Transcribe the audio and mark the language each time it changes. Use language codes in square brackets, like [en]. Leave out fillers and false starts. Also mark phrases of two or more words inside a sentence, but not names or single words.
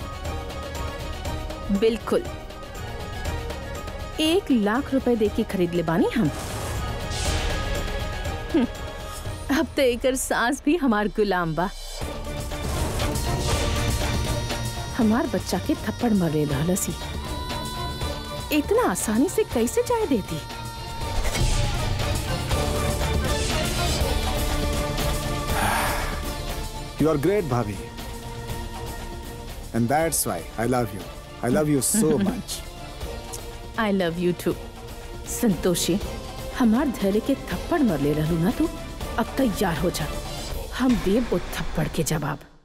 [bho] बिल्कुल 1 लाख रुपए दे के खरीद ले बानी हम। अब तो एकर सांस भी हमार गुलाम बा। हमार बच्चा के थप्पड़ मरे रहलसी, इतना आसानी से कैसे जाए देती? [en] You are great, Bhabhi. And that's why I love you. I love you so much. I love you too. [bho] संतोषी, हमार धैर्य के थप्पड़ मर ले रहलू ना तू, अब तैयार हो जा, हम देव वो थप्पड़ के जवाब।